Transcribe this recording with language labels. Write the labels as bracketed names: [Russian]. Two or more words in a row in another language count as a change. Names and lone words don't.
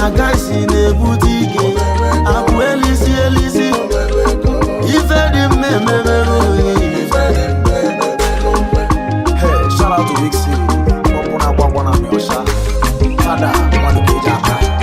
[Igbo] Na guy si na-ebute ike, akụ elisi elisi. Ife dị mma emebere onye. [English] Hey, shout out to Big C. [Igbo] Ọbụna agwa agwa na amị ọcha. Fada, mmadụ ka eji aka.